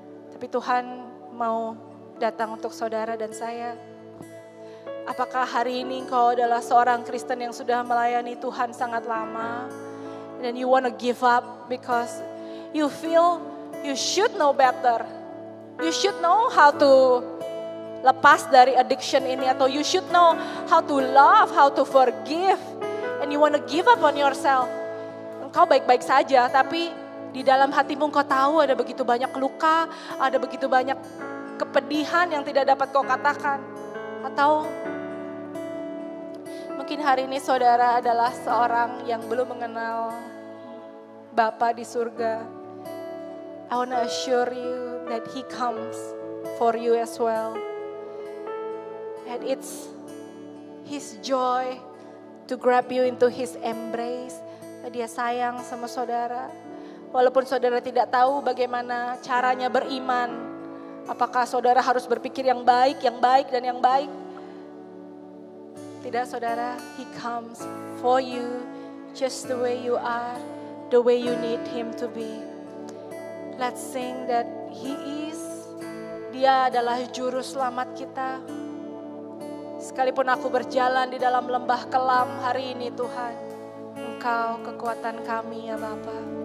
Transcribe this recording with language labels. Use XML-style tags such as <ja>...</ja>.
<id>Tapi Tuhan mau datang untuk saudara dan saya. Apakah hari ini engkau adalah seorang Kristen yang sudah melayani Tuhan sangat lama, dan</id> <en>you want to give up because you feel you should know better. You should know how to</en> <id>lepas dari</id> <en>addiction</en> <id>ini, atau</id> <en>you should know how to love, how to forgive, and you want to give up on yourself.</en> <id>Engkau baik-baik saja, tapi di dalam hatimu engkau tahu ada begitu banyak luka, ada begitu banyak kepedihan yang tidak dapat kau katakan. Atau mungkin hari ini saudara adalah seorang yang belum mengenal Bapa di surga.</id> <en>I want to assure you that He comes for you as well. And it's His joy to grab you into His embrace.</en> <id>Dia sayang sama saudara. Walaupun saudara tidak tahu bagaimana caranya beriman. Apakah saudara harus berpikir yang baik, dan yang baik. Tidak saudara,</id> <en>He comes for you just the way you are, the way you need Him to be. Let's sing that He is.</en> <id>Dia adalah juru selamat kita. Sekalipun aku berjalan di dalam lembah kelam hari ini Tuhan, Engkau kekuatan kami ya Bapa.</id>